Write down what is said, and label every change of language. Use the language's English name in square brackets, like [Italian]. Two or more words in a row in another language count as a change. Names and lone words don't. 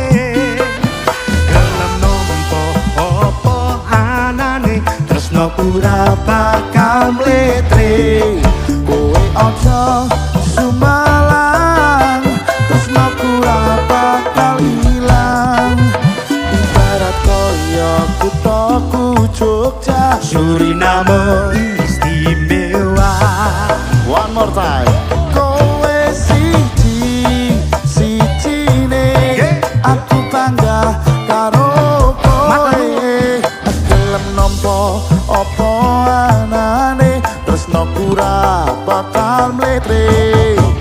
[Javanese] Gelem nampa apa anane tresno ora bakal mletre. Kowe aja sumalang, tresnoku ora bakal ilang. Ibarat kaya kuthaku Jogja Suriname istimewa. [English] One more time. [Javanese] Kowe siji-sijine aku bangga karo kowe. Gelem nampa apa anane tresnoku ora bakal mletre.